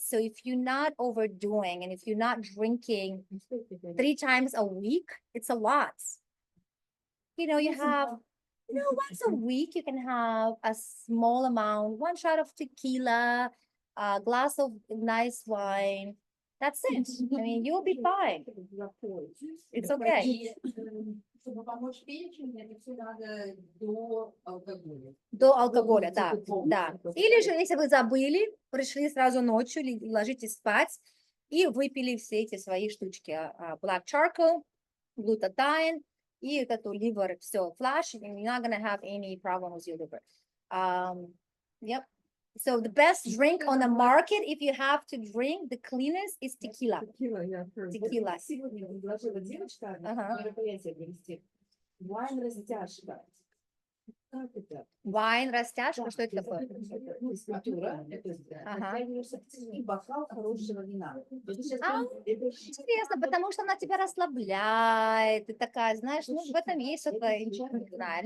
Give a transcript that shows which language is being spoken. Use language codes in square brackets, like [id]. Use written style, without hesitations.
[en] So if you're not overdoing and if you're not drinking 3 times a week, it's a lot. You know, you have, you know, once a week, you can have a small amount, 1 shot of tequila, a glass of nice wine. That's it. I mean, you'll be fine. It's okay. [ru] И, чтобы помочь печени, это все надо до алкоголя. До алкоголя, да, да. Или же, если вы забыли, пришли сразу ночью, ложитесь спать и выпили все эти свои штучки. [en] Black charcoal, glutathione, [ru] и вот эту [en] liver, все, flash, and you're not going to have any problem with your liver. Yep. So the best drink on the market, if you have to drink, the cleanest is tequila. Tequila. [ru] Сегодня предложила девочка мероприятие провести. Вайн растяжка. Как это? Wine, растяжка, что это такое? Физкультура. И бокал хорошего вина. Интересно, потому что она тебя расслабляет, и такая, знаешь, ну, в этом есть что-то, ничего не знаю.